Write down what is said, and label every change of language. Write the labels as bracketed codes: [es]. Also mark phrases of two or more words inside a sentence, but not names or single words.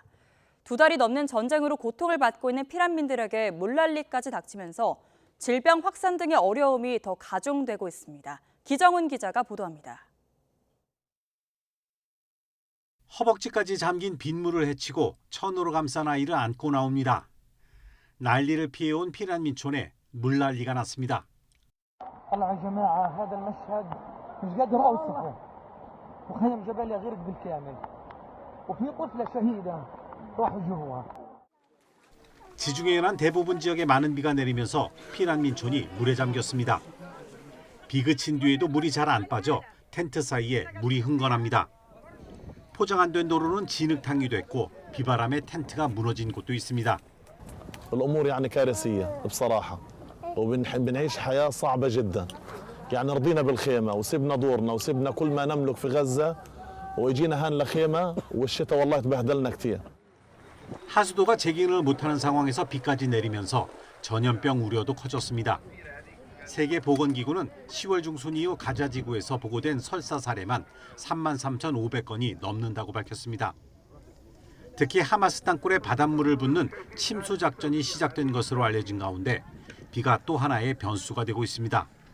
[ko] 2달이 넘는 전쟁으로 고통을 받고 있는 피난민들에게 물난리까지 닥치면서 질병 확산 등의 어려움이 더 가중되고 있습니다. 기정훈 기자가 보도합니다. 허벅지까지 잠긴 빗물을 헤치고 천으로 감싼 아이를 안고 나옵니다. 난리를 피해온 피난민촌에 물난리가 났습니다. [ar] طلع يا جماعة هذا المشهد مش قادر أوصفه وخيم جبل يغرق بالكامل وفي طفلة شهيدة راحوا جوا. [ko] 지중해에 난 대부분 지역에 많은 비가 내리면서 피난민촌이 물에 잠겼습니다. 비 그친 뒤에도 물이 잘 안 빠져 텐트 사이에 물이 흥건합니다. 포장 안 된 도로는 진흙탕이 됐고 비바람에 텐트가 무너진 곳도 있습니다. [ar] الأمور يعني كارثية بصراحة. وبنعيش حياة صعبة جدا يعني رضينا بالخيمة وسبنا دورنا وسبنا كل ما نملك في غزة وإجينا هان لخيمة والشتاء والله تبهدلنا كثير. [ko] 하수도가 재개를 못하는 상황에서 비까지 내리면서 전염병 우려도 커졌습니다. 세계보건기구는 10월 중순 이후 가자 지구에서 보고된 설사 사례만 33,500건이 넘는다고 밝혔습니다. 특히 하마스 땅굴에 바닷물을 붓는 침수 작전이 시작된 것으로 알려진 가운데 비가 또 하나의 변수가 되고 있습니다.